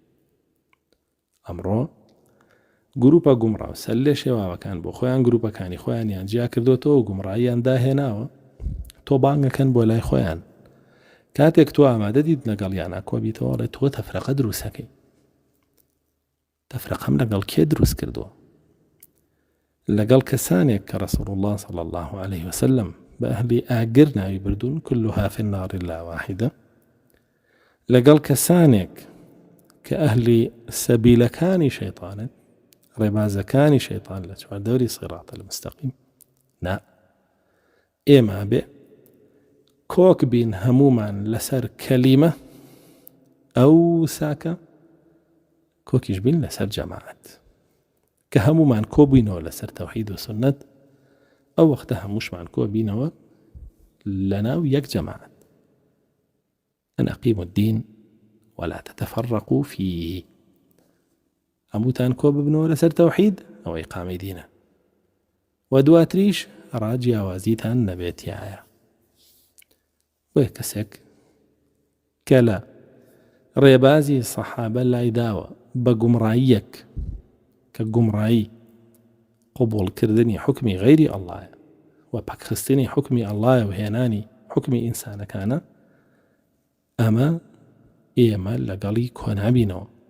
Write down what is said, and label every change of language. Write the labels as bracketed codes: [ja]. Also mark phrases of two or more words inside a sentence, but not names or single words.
[ckb] ئەمڕۆ گروپە گومڕاو سەر لێ شێواوەکان بۆ خۆیان گروپەکانی خۆیانیان جیا کردوتەوە و گومڕاییان داهێناوە، تۆ بانگەکەن بۆ لای خۆیان. کاتێک تۆ ئامادە دیت لەگەڵیانە کۆبیتەوە ڕێ تۆ تەفرەقە دروستەکەی. تەفرەقەم لەگەڵ کێ دروست کردووە؟ لەگەڵ کەسانێک کە ڕەسوڵ الله [ar] صلی الله عليه وسلم [ckb] بە ئەهلی ئاگر ناوی بردوون [ar] كلها في النار إلا واحدة، [ckb] لەگەڵ کەسانێک کە ئەهلی سەبیلەکانی شەیطانن، ڕێبازەکانی شەیطان لە چواردەوری [ar] صراط المستقیم. [ckb] نا، ئێمە بێ کۆک بین هەمومان لەسەر کەلیمە ئەو ساکە، کۆکیش بین لەسەر جەماعەت، کە هەمومان کۆ بووینەوە لەسەر تەوحید و سنت، ئەو وەختە هەمووشمان کۆ بینەوە لەناو یەک جەماعەت. [ar] أن أقيموا الدين ولا تتفرقوا فيه. [ckb] هەمووتان کۆ ببنەوە لەسەر تەوحید ئەو ئیقامی دینە، و دواتریش ڕاجیاوازیتان نەبێتیایە. وەک کەسێک کە لە ڕێبازی سەحابە لای داوە بە گومڕاییەک کە گومڕایی قبولکردنی حکمی غەیری ئەڵڵایە و پەکخستنی حکمی ئەڵڵایە و هێنانی حکمی ئینسانەکانە، ئەمە ئێمە لەگەڵی کۆنابینەوە.